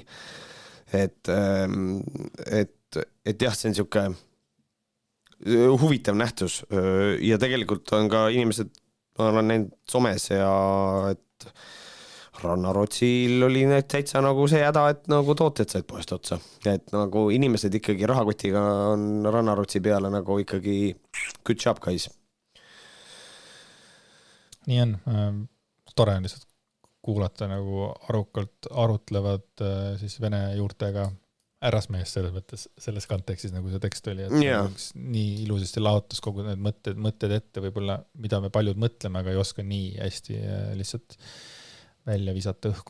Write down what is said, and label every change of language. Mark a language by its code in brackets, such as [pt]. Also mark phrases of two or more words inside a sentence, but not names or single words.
[et] Et jah, see on siuke huvitav nähtus ja tegelikult on ka inimesed, ma olen näinud somes ja et Rannarotsil oli need täitsa nagu see häda, et nagu tooted said poest otsa. Et nagu inimesed ikkagi rahakotiga on Rannarotsi peale nagu ikkagi [en] good job, guys. [et] Nii on. Tore on lihtsalt kuulata nagu arukalt arutlevad siis vene juurtega ärasmees selles mõttes, selles kontekstis nagu see tekst oli, et nii ilusasti laotus kogu need mõtted ette võib-olla, mida me paljud mõtleme, aga ei oska nii hästi lihtsalt välja visata õhku.